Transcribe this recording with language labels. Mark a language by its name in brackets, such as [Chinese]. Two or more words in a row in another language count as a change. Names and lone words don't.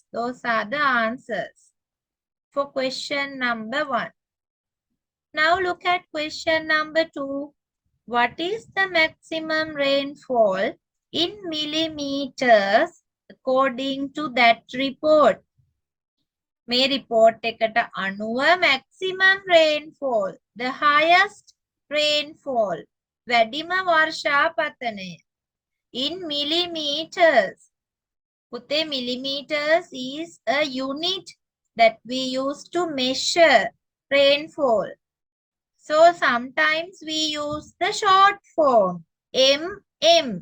[English] Those are the answers for question number 1. Now look at question number 2. What is the maximum rainfall in millimeters according to that report? [Sinhala] මේ report එකට අනුව [English] maximum rainfall, the highest rainfall, [Sinhala] වැඩිම වර්ෂාපතනය [English] in millimeters. පුතේ, millimeters is a unit that we use to measure rainfall. So sometimes we use the short form mm.